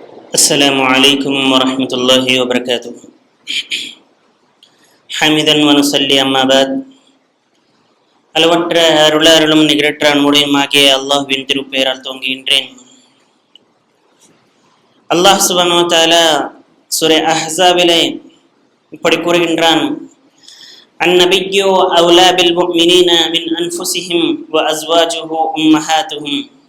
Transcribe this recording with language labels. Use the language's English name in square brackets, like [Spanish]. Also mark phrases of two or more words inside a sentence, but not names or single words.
[Arabic] السلام عليكم ورحمة الله وبركاته. حمدا ونصلي أما بعد. [Tamil] அளவற்ற அருளாருளும் நிகரற்ற அன்புடையுமாகிய அல்லாஹ்வின் திருப்பெயரால் துவங்குகின்றேன். அல்லாஹ் [Arabic] سبحانه وتعالى [Tamil] சூரா அஹ்ஸாபிலே இப்படி கூறுகின்றான், [Arabic] النبي أولى بالمؤمنين من أنفسهم وأزواجه أمهاتهم.